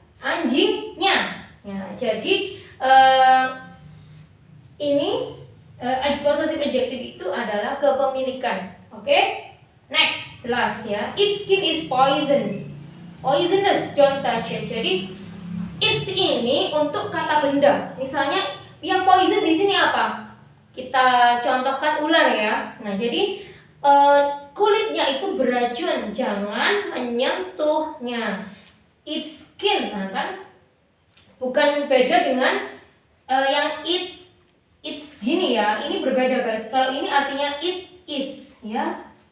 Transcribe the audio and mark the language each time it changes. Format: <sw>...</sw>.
<id>Anjingnya. Ya, jadi ini possessive adjective itu adalah kepemilikan. Oke? Next, last ya.</id> <en>Its skin is poisonous, don't touch it.</en> <id>Jadi its ini untuk kata benda. Misalnya yang poison di sini apa? Kita contohkan ular ya. Nah, jadi kulitnya itu beracun, jangan menyentuhnya.</id> <en>Its skin,</en> <id>nah kan? Bukan beda dengan yang it's gini ya. Ini berbeda guys. Kalau ini artinya it is ya.</id>